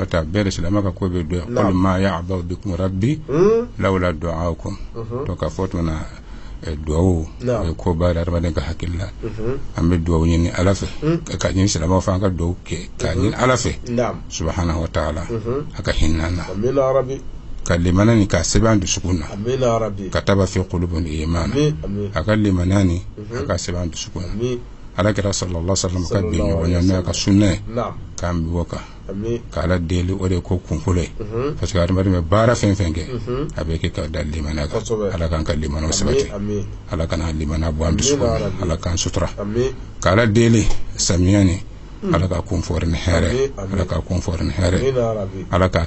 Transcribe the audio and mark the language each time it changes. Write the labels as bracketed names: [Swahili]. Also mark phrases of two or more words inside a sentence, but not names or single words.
[Bambara] tɛ a bɛɛ de silamɛ ka ko bɛ duwawu [Arabic] قل ما يعبأ بكم ربي لولا دعاؤكم [Bambara] to ka fɔ tuma duwawu ko ba da adamaden ka hakili la an bɛ duwawu ɲini ala fɛ ka ɲini silamɛw fɛ an ka duwawu kɛ ka ɲini ala fɛ [Arabic] سبحانه وتعالى [Bambara] a ka hinɛ na ka limana ni ka sɛbɛn dusukun na ka [Arabic] كتب في قلوبهم الإيمان [Bambara] a ka limana ni a ka sɛbɛn dusukun na ala kɛra [Arabic] صلى الله عليه وسلم [Bambara] ka bin ɲɔgɔnya n'o ka sunna k'an bi bɔ kan k'ala deli o de ko kunfɔlɔ ye [French] parce que [Bambara] adamaden bɛ baara fɛn fɛn kɛ a bɛ kɛ ka da limana kan ala k'an ka limanaw sabati ala kana limana bɔ an dusukun na ala k'an sutura k'ala deli samiya ni ala ka kun fɔri ni hɛrɛ ala ka kun fɔri ni hɛrɛ ala ka